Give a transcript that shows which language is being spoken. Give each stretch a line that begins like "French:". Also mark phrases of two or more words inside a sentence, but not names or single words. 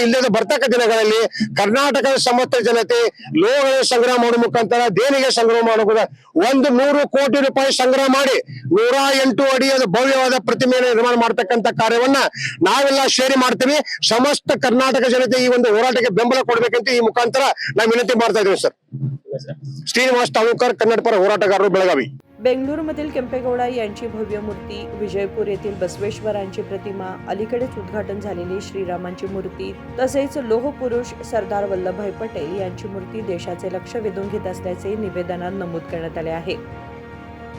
Kannada: ಇಲ್ಲದ ಬರ್ತಕ್ಕ ದಿನಗಳಲ್ಲಿ ಕರ್ನಾಟಕದ ಸಮಸ್ತ ಜನತೆ ಲೋಹಗಳ ಸಂಗ್ರಹ ಮಾಡುವ ಮುಖಾಂತರ ದೇಣಿಗೆ ಸಂಗ್ರಹ ಮಾಡುವ 100 ಕೋಟಿ ರೂಪಾಯಿ ಸಂಗ್ರಹ ಮಾಡಿ 108 ಅಡಿಯ ಭವ್ಯವಾದ ಪ್ರತಿಮೆಯನ್ನು ನಿರ್ಮಾಣ ಮಾಡತಕ್ಕಂತ ಕಾರ್ಯವನ್ನ ನಾವೆಲ್ಲ ಸೇರಿ ಮಾಡ್ತೀವಿ। ಸಮಸ್ತ ಕರ್ನಾಟಕ ಜನತೆ ಈ ಒಂದು ಹೋರಾಟಕ್ಕೆ ಬೆಂಬಲ ಕೊಡಬೇಕಂತ ಈ ಮುಖಾಂತರ ನಾವು ವಿನಂತಿ ಮಾಡ್ತಾ ಇದ್ದೀವಿ ಸರ್। ಶ್ರೀನಿವಾಸ್ ತಾಲೂಕರ್, ಕನ್ನಡ ಪರ ಹೋರಾಟಗಾರರು, ಬೆಳಗಾವಿ।
Marathi: बेंगळुरूमधील केंपेगौडा यांची भव्य मूर्ती, विजयपूर येथील बसवेश्वरांची प्रतिमा, अलीकडेच उद्घाटन झालेली श्रीरामांची मूर्ती तसेच लोहपुरुष सरदार वल्लभभाई पटेल यांची मूर्ती देशाचे लक्ष वेधून घेत असल्याचे निवेदनात नमूद करण्यात आले आहे।